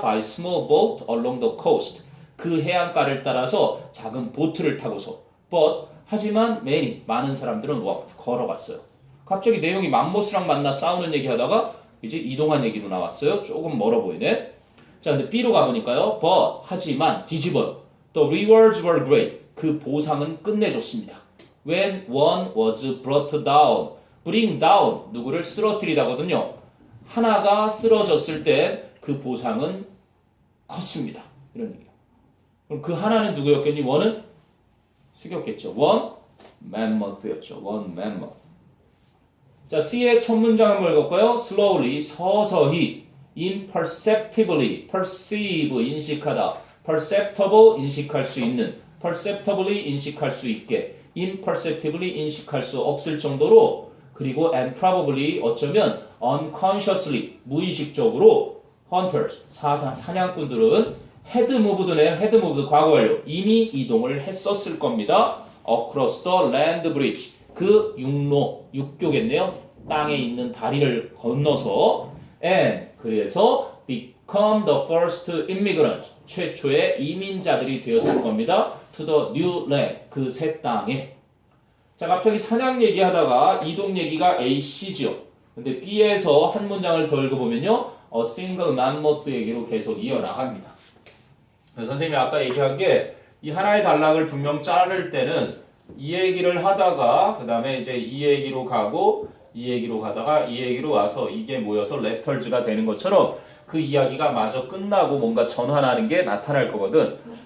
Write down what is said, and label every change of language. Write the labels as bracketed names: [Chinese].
[English] by small boat along the coast [Korean] 그 해안가를 따라서 작은 보트를 타고서 but 하지만 [English] many [Korean] 많은 사람들은 [English] walked [Korean] 걸어갔어요. 갑자기 내용이 맘모스랑 만나 싸우는 얘기하다가 이제 이동한 얘기로 나왔어요. 조금 멀어 보이네. 자, 근데 B로 가보니까요. but 하지만 뒤집어요. [English] the rewards were great [Korean] 그 보상은 끝내줬습니다. [English] when one was brought down bring down [Korean] 누구를 쓰러뜨리다거든요. 하나가 쓰러졌을 때 그 보상은 컸습니다. 이런 얘기예요. 그럼 그 하나는 누구였겠니? 원은 숙였겠죠. [English] one mammoth였죠. one mammoth. [Korean] 자, C의 첫 문장 한번 읽을까요? slowly 서서히 imperceptibly perceive 인식하다 perceptible 인식할 수 있는 perceptibly 인식할 수 있게 imperceptibly 인식할 수 없을 정도로 그리고 and probably 어쩌면 unconsciously 무의식적으로 hunters 사냥꾼들은 [English] had moved [Korean] 네요. had moved 과거 완료 이미 이동을 했었을 겁니다. [English] across the land bridge [Korean] 그 육교겠네요. 땅에 있는 다리를 건너서 and 그래서 [English] become the first immigrants [Korean] 최초의 이민자들이 되었을 겁니다. [English] to the new land [Korean] 그 새 땅에. 자, 갑자기 사냥 얘기하다가 이동 얘기가 A, C죠. 근데 B에서 한 문장을 더 읽어보면요. a single mammoth 얘기로 계속 이어나갑니다. 선생님이 아까 얘기한 게 이 하나의 단락을 분명 자를 때는 이 얘기를 하다가 그 다음에 이제 이 얘기로 가고 이 얘기로 가다가 이 얘기로 와서 이게 모여서 레터즈가 되는 것처럼 그 이야기가 마저 끝나고 뭔가 전환하는 게 나타날 거거든.